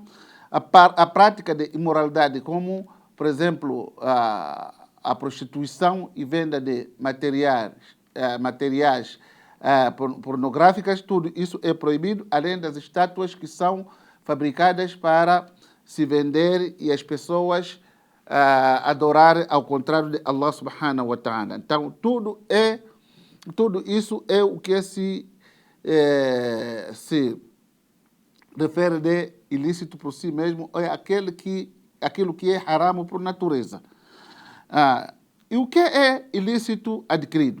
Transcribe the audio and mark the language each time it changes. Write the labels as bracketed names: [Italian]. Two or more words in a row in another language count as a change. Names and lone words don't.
[Portuguese] A prática de imoralidade, como, por exemplo, a prostituição e venda de materiais pornográficas, tudo isso é proibido, além das estátuas que são fabricadas para se vender e as pessoas adorar ao contrário de [Arabic] الله سبحانه وتعالى. [Portuguese] Então, tudo isso é o que se refere de ilícito por si mesmo, é aquilo que é haram por natureza. E o que é ilícito adquirido?